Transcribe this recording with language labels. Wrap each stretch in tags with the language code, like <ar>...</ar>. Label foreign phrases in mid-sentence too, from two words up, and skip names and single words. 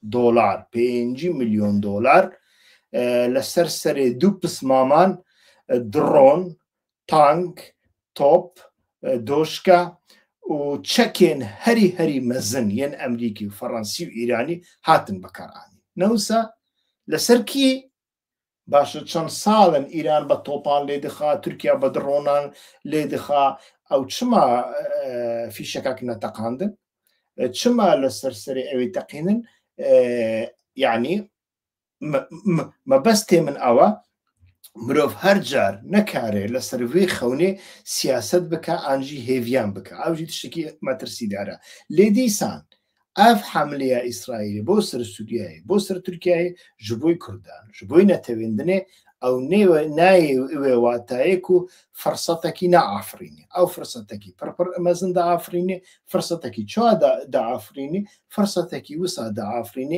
<ku>dolar لەسەر سەرێ دوو پسمامان درۆن تانک تۆپ دۆشکە و چەکێن هەری مەزن یەن ئەمریکی و فەڕەنسی و ئیرانی هاتن بەکارانی نەوسا لەسەر کی باشە چەند ساڵن ئیران بە تۆپان لێ دخا تورکیا بە درۆنان لێ دخا ئەو چما فیشەکەک نەتەقاندن چما لەسەر سەرێ ئەوێ تەقینن یعنی مەبەستێ من ئەوە مرۆڤ هەر جار نەکارێ لەسەر vê xewnê siyaset bike anjî hêviyan bike ew jî tiştekî metirsîdar e lê dîsan ev hemleya İsraîlê bo ser Sûriyeyê bo ser Tirkiyeyê ji bo Kurdan ji bo netewîndinê ew nayê wê watayê ku firsetekî neafirînî ew firsetekî pir mezin diafirînî firsetekî çawa diafirînî firsetekî wisa diafirînî</ku>